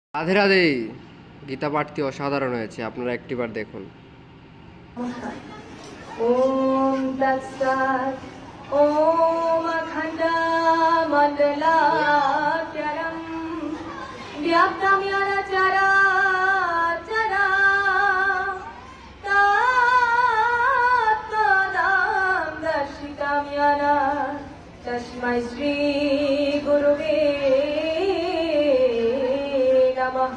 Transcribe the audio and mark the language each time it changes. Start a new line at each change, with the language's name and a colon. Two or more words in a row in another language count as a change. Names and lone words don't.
Bangla: রাধে রাধে। গীতা পাঠটি অসাধারণ হয়েছে, আপনারা একটিবার দেখুন।
Sanskrit: ওম তৎসৎ। ওম অখণ্ডমণ্ডলাকারং ব্যাপ্তং येन चराचरं तत्पदं दर्शितं येन तस्मै श्री गुरुवे नमः।